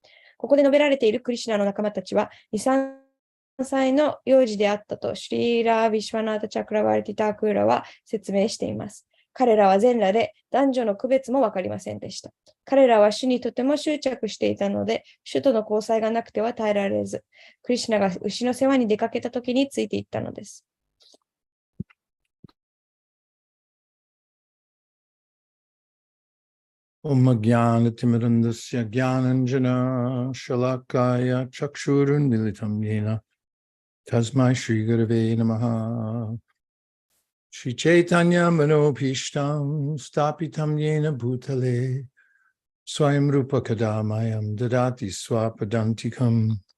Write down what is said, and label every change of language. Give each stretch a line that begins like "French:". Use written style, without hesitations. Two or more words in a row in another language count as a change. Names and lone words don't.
Japanese: ここで述べられているクリシュナの仲間たちは、2、3歳の幼児であったと、シュリーラ・ビシュワナータ・チャクラワルティ・タークーラは説明しています。彼らは全裸で男女の区別も分かりませんでした。彼らは主にとても執着していたので、主との交際がなくては耐えられず、クリシュナが牛の世話に出かけた時についていったのです。
Sanskrit: Om Jnana-timirandasya Jnananjana Shalakaya Chakshurunmilitam Yena Tasmai Shri Gurave Namaha Shri Chaitanya Manopishtam Stapitam Yena Bhutale Swayam Rupa Kadamayam Dadati Swapadantikam